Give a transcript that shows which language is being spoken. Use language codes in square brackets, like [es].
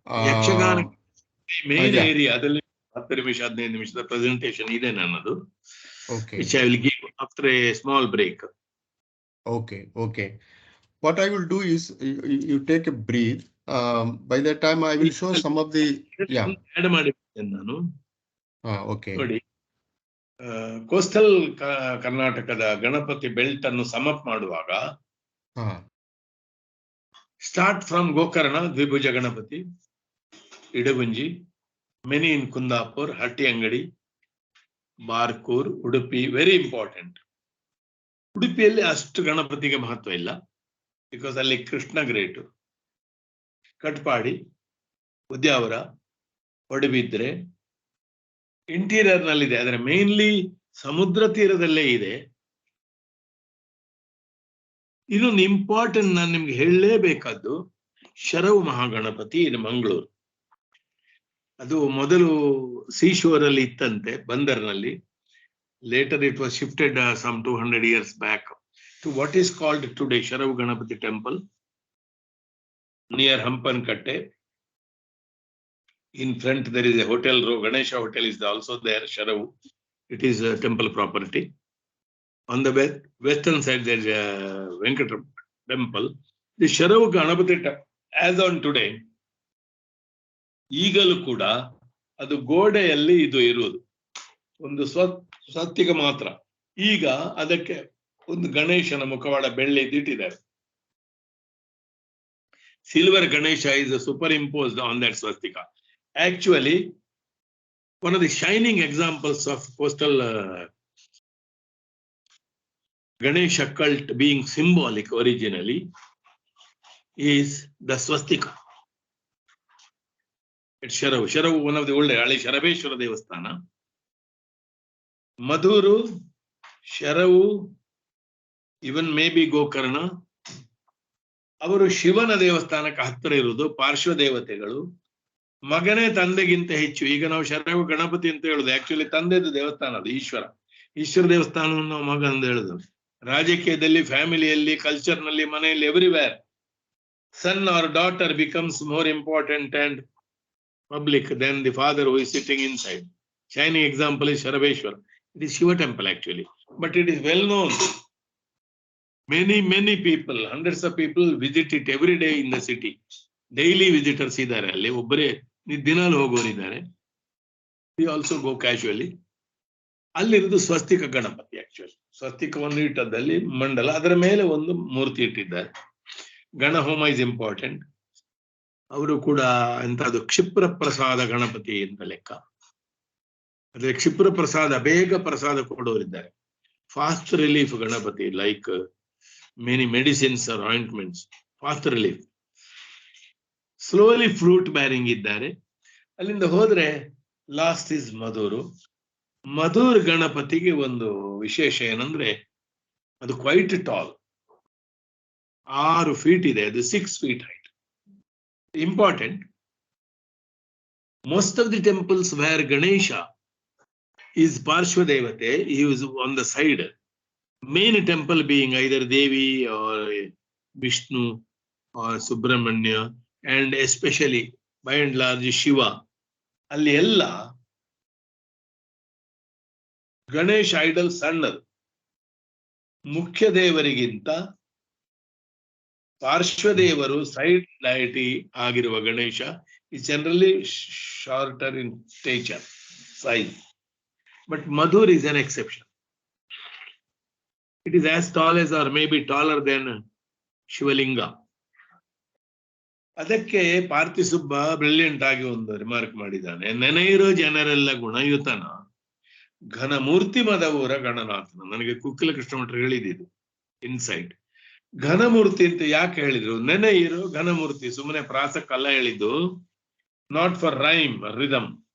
[kn] Yakshagana main area ಅದರಲ್ಲಿ 10 ನಿಮಿಷ 15 ನಿಮಿಷದ ಪ್ರೆಸೆಂಟೇಷನ್ ಇದೆ ನನ್ನದು. [en] Which I will give after a small break. Okay. What I will do is you take a breathe. By that time I will show some of the [kn] add ಮಾಡಿದ್ದೇನೆ ನಾನು. [en] Okay. [kn] ನೋಡಿ, coastal ಕರ್ನಾಟಕದ Ganapati belt ಅನ್ನು sum up ಮಾಡುವಾಗ [en] start from [kn] Gokarna, ದ್ವಿಭುಜ Ganapati, Idagunji, [en] many in [kn] Kundapur, Hattiyangadi, Barkur, Udupi. [en] Very important. [kn] ಉಡುಪಿಯಲ್ಲಿ ಅಷ್ಟು ಗಣಪತಿಗೆ ಮಹತ್ವ ಇಲ್ಲ, ಬಿಕಾಸ್ ಅಲ್ಲಿ ಕೃಷ್ಣ ಗ್ರೇಟು. ಕಟ್ಪಾಡಿ, ಉದ್ಯಾವರ, ಒಡಬಿದ್ರೆ ಇಂಟೀರಿಯರ್ ನಲ್ಲಿದೆ, ಆದರೆ ಮೇನ್ಲಿ ಸಮುದ್ರ ತೀರದಲ್ಲೇ ಇದೆ. ಇನ್ನೊಂದು ಇಂಪಾರ್ಟೆಂಟ್ ನಾನು ನಿಮ್ಗೆ ಹೇಳಲೇಬೇಕಾದ್ದು, ಶರವು ಮಹಾಗಣಪತಿ ಇನ್ ಮಂಗಳೂರು. ಅದು ಮೊದಲು ಸೀಶೋರ್ ಅಲ್ಲಿ ಇತ್ತಂತೆ, ಬಂದರ್ನಲ್ಲಿ. [en] Later it was shifted some 200 years back to what is called today Sharavu Ganapati temple near Hampankatte. In front there is a hotel row, Ganesha hotel is also there, Sharavu. It is a temple property. On the western side there is a Venkata temple. The Sharavu Ganapati as on today, [kn] ಈಗಲೂ ಕೂಡ ಅದು ಗೋಡೆಯಲ್ಲಿ ಇದು ಇರುವುದು, ಒಂದು ಸ್ವಸ್ತಿಕ ಮಾತ್ರ. ಈಗ ಅದಕ್ಕೆ ಒಂದು ಗಣೇಶನ ಮುಖವಾಡ ಬೆಳ್ಳಿದಿಟ್ಟಿದ್ದಾರೆ. [en] Silver Ganesha is superimposed on that swastika. Actually, one of the shining examples of coastal Ganesha cult being symbolic originally is the swastika. It's Sharavu. Sharavu, one of the older, Ali Sharaveshwara Devasthana. [kn] Madhuru, Sharavu, [en] even maybe [kn] Gokarna, ಅವರು ಶಿವನ ದೇವಸ್ಥಾನಕ್ಕೆ ಹತ್ತಿರ ಇರುವುದು. ಪಾರ್ಶ್ವ ದೇವತೆಗಳು ಮಗನೇ ತಂದೆಗಿಂತ ಹೆಚ್ಚು. ಈಗ ನಾವು ಶರವು ಗಣಪತಿ ಅಂತ ಹೇಳುದು, ಆಕ್ಚುಲಿ ತಂದೆದು ದೇವಸ್ಥಾನ ಅದು, ಈಶ್ವರ ದೇವಸ್ಥಾನವನ್ನು ನಾವು ಮಗ ಅಂತ ಹೇಳುದು. ರಾಜಕೀಯದಲ್ಲಿ, ಫ್ಯಾಮಿಲಿಯಲ್ಲಿ, ಕಲ್ಚರ್ನಲ್ಲಿ, ಮನೆಯಲ್ಲಿ, [en] Everywhere son or daughter becomes more important and public than the father who is sitting inside. Shining example is Sharaveshwar. It is Shiva temple actually, but it is well known. Many people, hundreds of people visit it every day in the city. Daily visitors [kn] idare alli, obbare dinal hogoru idare. [en] We also go casually. [kn] Alli irudu [en] swastika ganapati actually. [kn] ಸ್ವಸ್ತಿಕವನ್ನು ಇಟ್ಟದಲ್ಲಿ ಮಂಡಲ, ಅದರ ಮೇಲೆ ಒಂದು ಮೂರ್ತಿ ಇಟ್ಟಿದ್ದಾರೆ. ಗಣ ಹೋಮ [en] Is important. [kn] ಅವರು ಕೂಡ ಎಂತದ್ದು ಕ್ಷಿಪ್ರ ಪ್ರಸಾದ ಗಣಪತಿ ಅಂತ ಲೆಕ್ಕ. ಅದೇ ಕ್ಷಿಪ್ರ ಪ್ರಸಾದ, ಬೇಗ ಪ್ರಸಾದ ಕೊಡೋರಿದ್ದಾರೆ. [en] Fast relief Ganapati, like many medicines or ointments, fast relief. Slowly fruit bearing [kn] ಇದ್ದಾರೆ. ಅಲ್ಲಿಂದ ಹೋದ್ರೆ [en] last is [kn] ಮಧೂರು. ಮಧೂರ್ ಗಣಪತಿಗೆ ಒಂದು ವಿಶೇಷ ಏನಂದ್ರೆ ಅದು [en] quite tall, 6 feet [kn] ಇದೆ, ಅದು [en] 6 feet height. Important. Most of the temples where Ganesha is Parshva Devate, he is on the side. Main temple being either Devi or Vishnu or Subramanya, and especially by and large Shiva. [kn] Alli ella Ganesh idol sannadu. ಮುಖ್ಯ ದೇವರಿಗಿಂತ ಪಾರ್ಶ್ವದೇವರು side deity ಆಗಿರುವ Ganesha [en] is generally shorter in stature, size. But Madhur is an exception. It is as tall as or maybe taller than Shivalinga. [kn] ಅದಕ್ಕೆ ಪಾರ್ಥಿಸುಬ್ಬ brilliant ಆಗಿ ಒಂದು remark ಮಾಡಿದ್ದಾನೆ. ನೆನೆಯಿರೋ ಜನರೆಲ್ಲ ಗುಣಯುತನ, ಘನಮೂರ್ತಿ ಮದವೂರ ಗಣನಾಥನ. ನನಗೆ ಕುಕ್ಕಿಲ ಕೃಷ್ಣಮಠರು ಹೇಳಿದ್ದು insight. ಘನಮೂರ್ತಿ ಅಂತ ಯಾಕೆ ಹೇಳಿದ್ರು? ನೆನೆಯಿರೋ ಘನಮೂರ್ತಿ, ಸುಮ್ಮನೆ ಪ್ರಾಸಕ್ಕಲ್ಲ ಹೇಳಿದ್ದು, [en] Not for rhyme rhythm.